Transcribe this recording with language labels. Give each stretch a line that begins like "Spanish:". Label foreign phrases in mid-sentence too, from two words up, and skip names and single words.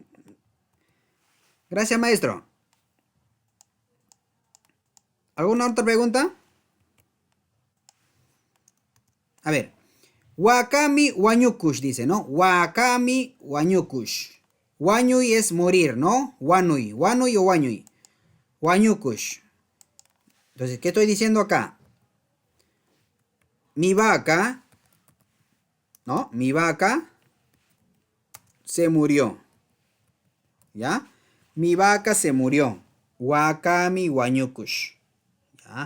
Spanish: Gracias, maestro. ¿Alguna otra pregunta? A ver.
Quechua: Wakami wanyukush
Spanish: dice, ¿no?
Quechua: Wakami wanyukush.
Spanish: Wanyui es morir, ¿no?
Quechua: Wanui. Wanui o wanyui. Wanyukush.
Spanish: Entonces, ¿qué estoy diciendo acá? Mi vaca, ¿no? Mi vaca se murió. ¿Ya? Mi vaca se murió.
Quechua: Wakami wanyukush. ¿Ya?